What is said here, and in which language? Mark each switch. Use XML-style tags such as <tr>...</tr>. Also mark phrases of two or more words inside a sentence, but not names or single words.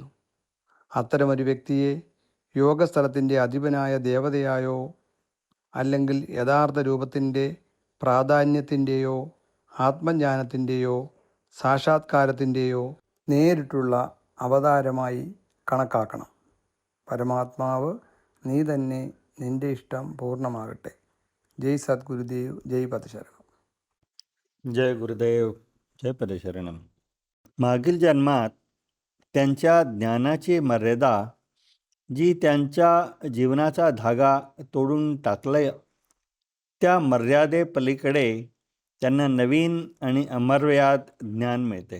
<ml>അത്തരമൊരു വ്യക്തിയെ യോഗസ്ഥലത്തിൻ്റെ അധിപനായ ദേവതയായോ അല്ലെങ്കിൽ യഥാർത്ഥ രൂപത്തിൻ്റെ പ്രാധാന്യത്തിൻ്റെയോ ആത്മജ്ഞാനത്തിൻ്റെയോ സാക്ഷാത്കാരത്തിൻ്റെയോ നേരിട്ടുള്ള അവതാരമായി കണക്കാക്കണം. പരമാത്മാവ് നീ തന്നെ, നിൻ്റെ ഇഷ്ടം പൂർണ്ണമാകട്ടെ. ജയ് സദ്ഗുരുദേവ്, ജയ് പദശരണം.</ml> <mr>जय गुरुदेव, जय पदशरणम. मागील जन्मात त्यांच्या ज्ञानाची मर्यादा जी त्यांच्या जीवनाचा धागा तोडून टाकला, त्या मर्यादेपलीकडे त्यांना नवीन आणि अमर्याद ज्ञान मिळते.</mr>